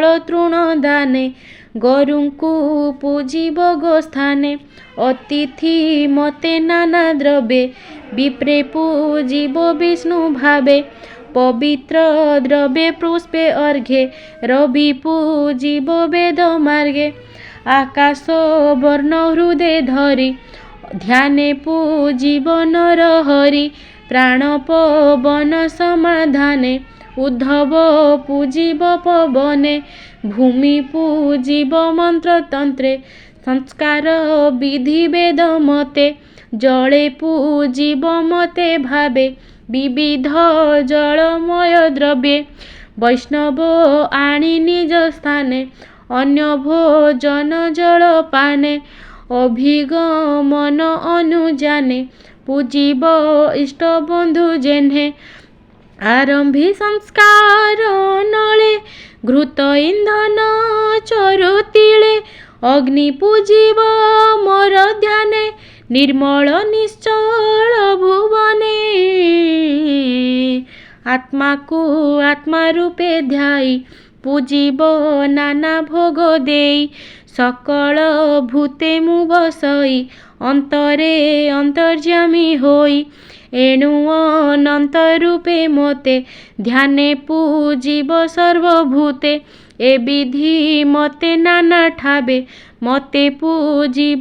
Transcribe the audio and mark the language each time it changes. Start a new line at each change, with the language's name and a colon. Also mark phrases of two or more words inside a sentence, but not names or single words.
Odia: ତୃଣ ଦାନେ ଗରୁଙ୍କୁ ପୂଜିବ ଗୋସ୍ଥାନେ ଅତିଥି ମତେ ନାନା ଦ୍ରବ୍ୟେ ବିପ୍ରେ ପୂଜିବ ବିଷ୍ଣୁ ଭାବେ ପବିତ୍ର ଦ୍ରବ୍ୟେ ପୁଷ୍ପେ ଅର୍ଘ୍ୟେ ରବି ପୂଜିବ ବେଦ ମାର୍ଗେ ଆକାଶ ବର୍ଣ୍ଣ ହୃଦୟ ଧରି ଧ୍ୟାନେ ପୂଜିବ ନର ହରି ପ୍ରାଣ ପବନ ସମାଧାନେ ଉଦ୍ଧବ ପୂଜିବ ପବନେ ଭୂମି ପୂଜିବ ମନ୍ତ୍ର ତନ୍ତ୍ରେ ସଂସ୍କାର ବିଧି ବେଦ ମତେ ଜଳେ ପୂଜିବ ମତେ ଭାବେ ବିବିଧ ଜଳମୟ ଦ୍ରବ୍ୟେ ବୈଷ୍ଣବ ଆଣି ନିଜ ସ୍ଥାନେ ଅନ୍ୟ ଭୋଜନ ଜଳ ପାନେ ଅଭିଗମନ ଅନୁଜାନେ ପୂଜିବ ଇଷ୍ଟ ବନ୍ଧୁ ଯେହ୍ନେ ଆରମ୍ଭି ସଂସ୍କାର ନଳେ ଘୃତ ଇନ୍ଧନ ଚରୁତିଳେ ଅଗ୍ନି ପୂଜିବ ମୋର ଧ୍ୟାନେ ନିର୍ମଳ ନିଶ୍ଚଳ ଭୁବନେ ଆତ୍ମା କୋ ଆତ୍ମା ରୂପେ ଧ୍ୟାଇ ପୂଜିବ ନାନା ଭୋଗ ଦେଇ ସକଳ ଭୂତେ ମୁ ବସଇ ଅନ୍ତରେ ଅନ୍ତର୍ଯାମୀ ହୋଇ ଏଣୁ ଅନନ୍ତ ରୂପେ ମତେ ଧ୍ୟାନେ ପୂଜିବ ସର୍ବଭୂତେ ଏ ବିଧି ମତେ ନାନା ଠାବେ ମତେ ପୂଜିବ